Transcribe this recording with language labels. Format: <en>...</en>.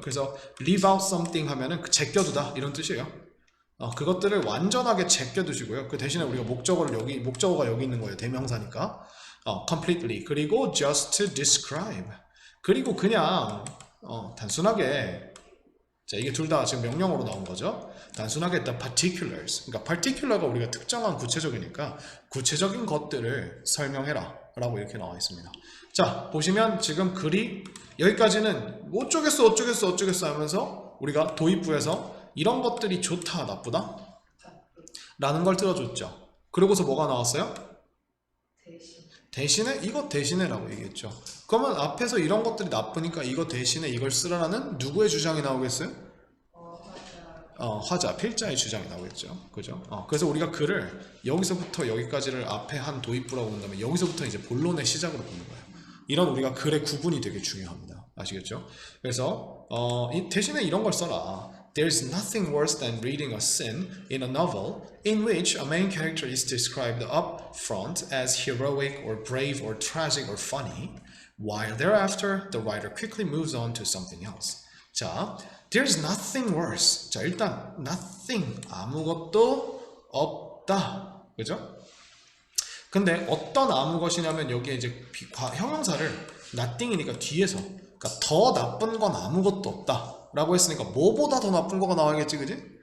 <ko>그래서</ko> <en>leave out something</en> <ko>하면은 제껴두다 이런 뜻이에요. 그것들을 완전하게 제껴두시고요. 그 대신에 우리가 목적어가 여기 있는 거예요. 대명사니까.</ko> <en>completely.</en> <ko>그리고</ko> <en>just describe.</en> <ko>그리고 그냥 단순하게, 자, 이게 둘 다 지금 명령어로 나온 거죠. 단순하게</ko> <en>the particulars.</en> <ko>그러니까 particular가 우리가 특정한 구체적이니까 구체적인 것들을 설명해라. 라고 이렇게 나와 있습니다. 자, 보시면 지금 글이 여기까지는 어쩌겠어 어쩌겠어 어쩌겠어 하면서 우리가 도입부에서 이런 것들이 좋다 나쁘다? 라는 걸 들어줬죠. 그러고서 뭐가 나왔어요? 대신에 이것 대신에 라고 얘기했죠. 그러면 앞에서 이런 것들이 나쁘니까 이거 대신에 이걸 쓰라라는 누구의 주장이 나오겠어요? 화자, 필자의 주장이 나오겠죠. 그죠? 그래서 우리가 글을 여기서부터 여기까지를 앞에 한 도입부라고 본 다음에 여기서부터 이제 본론의 시작으로 보는 거예요. 이런 우리가 글의 구분이 되게 중요합니다. 아시겠죠? 그래서 대신에 이런 걸 써라.</ko> <en>There's nothing worse than reading a scene in a novel in which a main character is described up front as heroic or brave or tragic or funny, while thereafter the writer quickly moves on to something else. 자, there's nothing worse.</en> <ko>자, 일단 nothing 아무것도 없다. 그죠? 근데 어떤 아무 것이냐면 여기에 이제 형용사를 nothing이니까 뒤에서 그러니까 더 나쁜 건 아무것도 없다 라고 했으니까 뭐보다 더 나쁜 거가 나와야겠지, 그지?</ko>